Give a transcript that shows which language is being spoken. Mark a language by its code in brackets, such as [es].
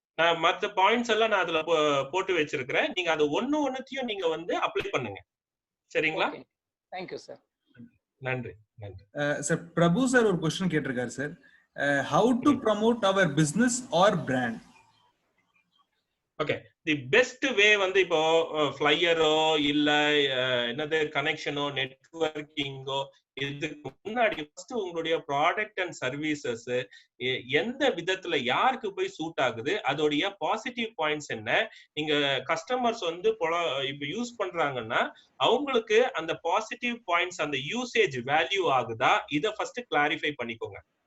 [ta] நான் மற்ற பாயிண்ட்ஸ் எல்லாம் நான் அதுல போட்டு வச்சிருக்கிறேன். நீங்க அது ஒண்ணுத்தையும் நீங்க வந்து அப்ளை பண்ணுங்க, சரிங்களா? [en] Thank you sir. [ta] நன்றி நன்றி சார். பிரபு சார் ஒரு क्वेश्चन கேட்டிருக்காரு sir. [en] How to promote our business or brand? [ta] Okay, [en] the best way [ta] வந்து இப்போ ஃபிளையரோ இல்ல என்னது கனெக்ஷனோ நெட்வொர்க்கிங்கோ, இதுக்கு முன்னாடி ஃபர்ஸ்ட் உங்களுடைய ப்ராடக்ட் அண்ட் சர்வீசஸ் எந்த விதத்துல யாருக்கு போய் சூட் ஆகுது, அதோடைய பாசிட்டிவ் பாயிண்ட்ஸ் என்ன, நீங்க கஸ்டமர்ஸ் வந்து இப்ப யூஸ் பண்றாங்கன்னா அவங்களுக்கு அந்த பாசிட்டிவ் பாயிண்ட்ஸ் அந்த யூசேஜ் வேல்யூ ஆகுதா, இதை ஃபர்ஸ்ட் கிளாரிஃபை பண்ணிக்கோங்க.